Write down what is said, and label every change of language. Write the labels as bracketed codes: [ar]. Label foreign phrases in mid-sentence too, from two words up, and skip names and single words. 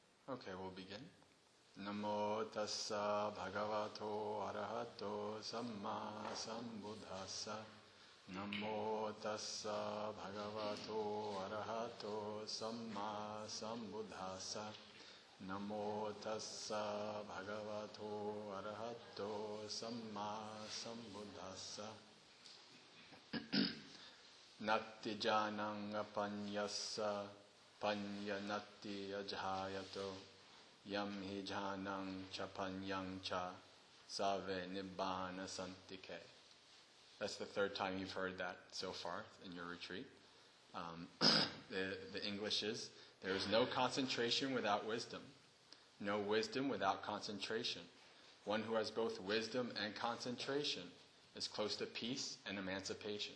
[en] Okay, we'll begin. [pi] Namo tassa bhagavato arahato samma sambuddhassa. Namo tassa bhagavato arahato samma sambuddhassa. Namo tassa bhagavato arahato samma sambuddhassa. Natti janang apanyassa panyanatti ajhayato yam hi janang chapanyang cha save nibbana santike. [en] That's the third time you've heard that so far in your retreat. The English is, there is no concentration without wisdom, no wisdom without concentration. One who has both wisdom and concentration is close to peace and emancipation.